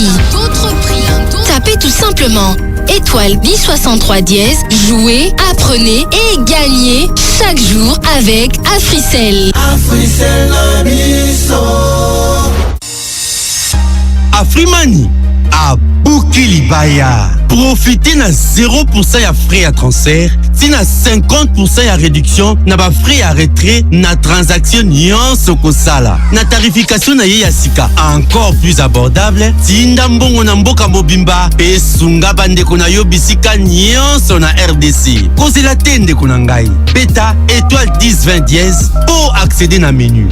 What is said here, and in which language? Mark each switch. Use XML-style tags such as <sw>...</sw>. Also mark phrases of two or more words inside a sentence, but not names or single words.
<fr>Tapez tout simplement étoile 1063 dièse, jouez, apprenez et gagnez chaque jour avec Africell. Afrimani à Boukilibaya.</fr> <ln>Profitez na 0% ya</ln> <fr>frais à transfert,</fr> <ln>si na 50% ya réduction na ba</ln> <fr>frais à retrait</fr> <ln>na transaction nyonso kosala. Na tarification na ye ya sika</ln> <fr>encore plus abordable,</fr> <ln>tinda mbongo na mboka mobimba pe sunga bandeko na yo bisika nyonso na RDC. Kozela te ndeko na ngai.</ln> <fr>Beta étoile 1020 dièse pour accéder na menu.</fr>